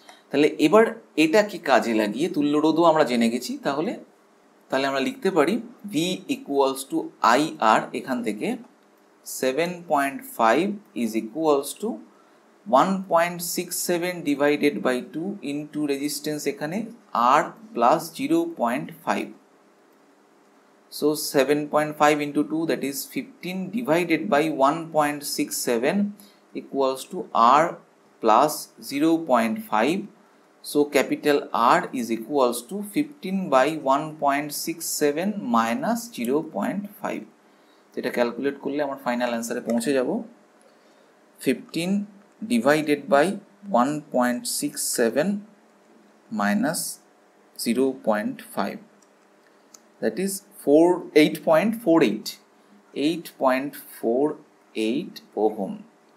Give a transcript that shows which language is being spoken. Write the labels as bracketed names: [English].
[Bangla] তাহলে এবার এটা কি কাজে লাগিয়ে তুল্য রোধও আমরা জেনে গেছি, তাহলে আমরা লিখতে পারি [English] V equals to I R, এখান থেকে 7.5 is equals to 1.67 divided by 2 into resistance এখানে R plus 0.5, So 7.5 into 2, that is 15, divided by 1.67 equals to R plus 0.5. So capital R is equals to 15 by 1.67 minus 0.5. [Bangla] এটা ক্যালকুলেট করলে আমার final অ্যান্সারে পৌঁছে যাব [English] 15 divided by 1.67 minus 0.5, that is 8.48 [Bangla] ohm.